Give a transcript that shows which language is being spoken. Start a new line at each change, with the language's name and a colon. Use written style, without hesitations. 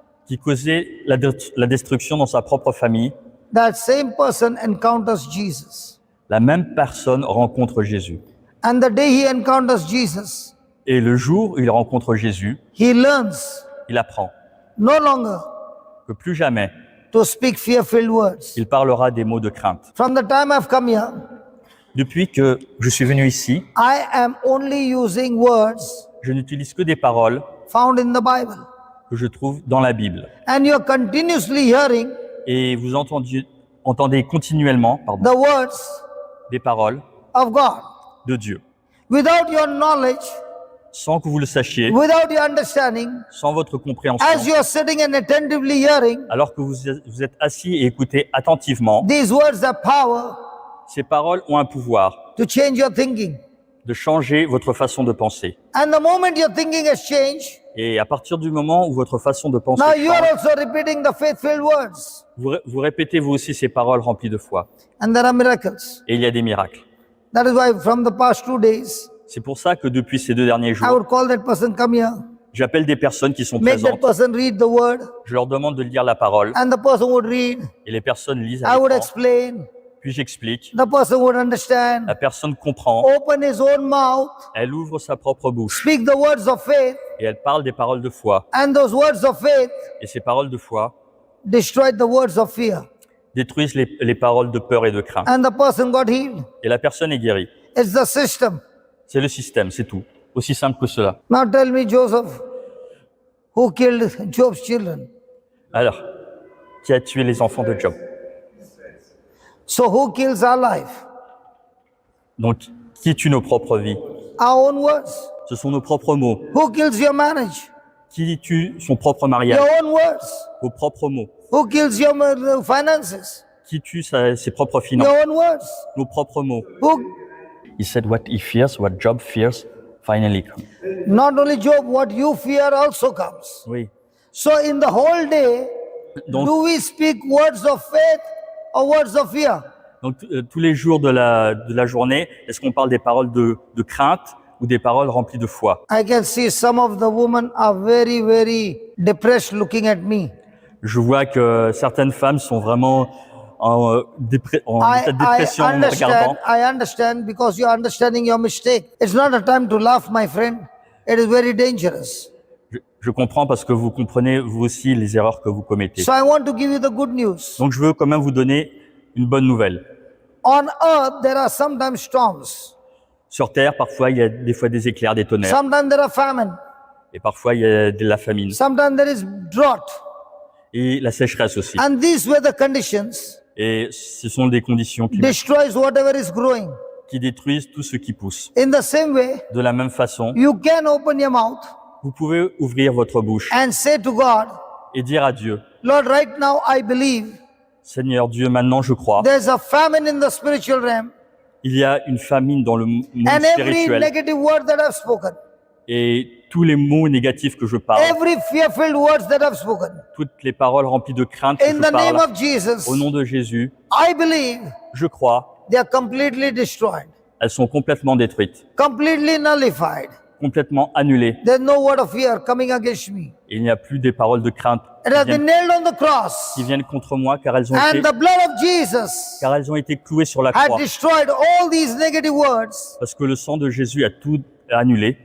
French: qui causait la destruction dans sa propre famille,
English: that same person encounters Jesus.
French: la même personne rencontre Jésus.
English: And the day he encounters Jesus,
French: Et le jour où il rencontre Jésus,
English: he learns
French: il apprend
English: no longer
French: que plus jamais
English: to speak fear-filled words.
French: il parlera des mots de crainte.
English: From the time I've come here,
French: Depuis que je suis venu ici,
English: I am only using words
French: je n'utilise que des paroles
English: found in the Bible.
French: que je trouve dans la Bible.
English: And you're continuously hearing
French: Et vous entendez continuellement
English: the words
French: des paroles
English: of God.
French: de Dieu.
English: Without your knowledge,
French: Sans que vous le sachiez,
English: without your understanding,
French: sans votre compréhension,
English: as you're sitting and attentively hearing,
French: alors que vous êtes assis et écoutez attentivement,
English: these words have power
French: ces paroles ont un pouvoir
English: to change your thinking.
French: de changer votre façon de penser.
English: And the moment your thinking has changed,
French: Et à partir du moment où votre façon de penser
English: now you are
French: change,
English: also repeating the faith-filled words.
French: vous répétez vous aussi ces paroles remplies de foi.
English: And there are miracles.
French: Et il y a des miracles.
English: That is why from the past 2 days,
French: C'est pour ça que depuis ces 2 derniers
English: I
French: jours,
English: would call that person, come here,
French: j'appelle des personnes qui sont
English: make that
French: présentes.
English: person read the word,
French: Je leur demande de lire la parole
English: and the person would read.
French: et les personnes lisent
English: I would
French: avec moi.
English: explain.
French: Puis j'explique.
English: The person would understand.
French: La personne comprend.
English: Open his own mouth,
French: Elle ouvre sa propre bouche
English: speak the words of faith,
French: et elle parle des paroles de foi.
English: and those words of faith
French: Et ces paroles de foi
English: destroy the words of fear.
French: détruisent les paroles de peur et de crainte.
English: And the person got healed.
French: Et la personne est guérie.
English: It's the system.
French: C'est le système, c'est tout. Aussi simple que cela.
English: Now tell me, Joseph, who killed Job's children?
French: Alors, qui a tué les enfants de Job?
English: So who kills our life?
French: Donc, qui tue nos propres vies?
English: Our own words.
French: Ce sont nos propres mots.
English: Who kills your marriage?
French: Qui tue son propre mariage?
English: Your own words.
French: Vos propres mots.
English: Who kills your finances?
French: Qui tue ses propres finances?
English: Your own words.
French: Nos propres mots.
English: Who, He said what he fears, what Job fears, finally comes. not only Job, what you fear also comes.
French: Oui.
English: So in the whole day,
French: Donc,
English: do we speak words of faith or words of fear?
French: donc tous les jours de la journée, est-ce qu'on parle des paroles de crainte ou des paroles remplies de foi?
English: I can see some of the women are very, very depressed looking at me.
French: Je vois que certaines femmes sont vraiment en état de dépression en me regardant.
English: I understand because you're understanding your mistake. It's not a time to laugh, my friend. It is very dangerous.
French: Je comprends parce que vous comprenez vous aussi les erreurs que vous commettez.
English: So I want to give you the good news.
French: Donc je veux quand même vous donner une bonne nouvelle.
English: On earth, there are sometimes storms.
French: Sur Terre, parfois il y a des fois des éclairs, des tonnerres,
English: Sometimes there are famine.
French: et parfois il y a de la famine
English: Sometimes there is drought.
French: et la sécheresse aussi.
English: And these were the conditions
French: Et ce sont des conditions climatiques
English: destroys whatever is growing.
French: qui détruisent tout ce qui pousse.
English: In the same way,
French: De la même façon,
English: you can open your mouth
French: vous pouvez ouvrir votre bouche
English: and say to God,
French: et dire à Dieu,
English: Lord, right now I believe
French: Seigneur Dieu, maintenant je crois,
English: there's a famine in the spiritual realm,
French: il y a une famine dans le monde
English: and every
French: spirituel
English: negative word that I've spoken,
French: et tous les mots négatifs que je parle,
English: every fear-filled words that I've spoken,
French: toutes les paroles remplies de crainte que
English: in
French: je
English: the name
French: parle,
English: of Jesus,
French: au nom de Jésus,
English: I believe
French: je crois,
English: they are completely destroyed,
French: elles sont complètement détruites,
English: completely nullified.
French: complètement annulées.
English: There's no word of fear coming against me.
French: Il n'y a plus des paroles de crainte
English: It has been nailed on the cross,
French: qui viennent contre moi car elles ont
English: and
French: été,
English: the blood of Jesus
French: clouées sur la
English: had
French: croix.
English: destroyed all these negative words
French: Parce que le sang de Jésus a tout annulé,